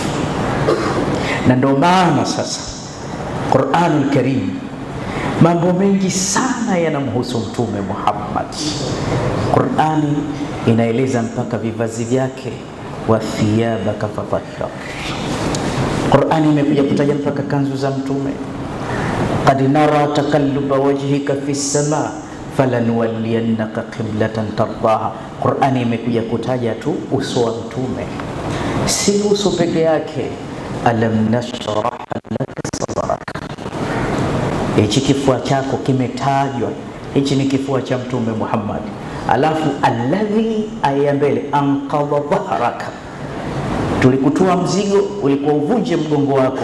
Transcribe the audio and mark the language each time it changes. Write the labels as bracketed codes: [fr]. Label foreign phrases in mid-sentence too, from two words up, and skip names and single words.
[sw] Na ndio maana sasa Qur'anul Karim mambo mengi sana yanamhusu Mtume Muhammad. Qur'ani inaeleza mpaka vivazi vyake, [ar] وثيابك فطهر. [sw] Qur'ani imekuja kutaja mpaka kanzu za mtume. [ar] قد نرى تقلب وجهك في السماء فلنولينك قبلة ترضاها. [sw] Qur'ani imekuja kutaja tu uso wa mtume, si uso peke yake. [ar] ألم نشرح لك صدرك, [sw] hichi kifua chako kimetajwa, hichi ni kifua cha Mtume Muhammad. Alafu alladhi aya mbele, [ar] أنقض ظهرك, [sw] tulikutoa mzigo ulikuwa uvunje mgongo wako.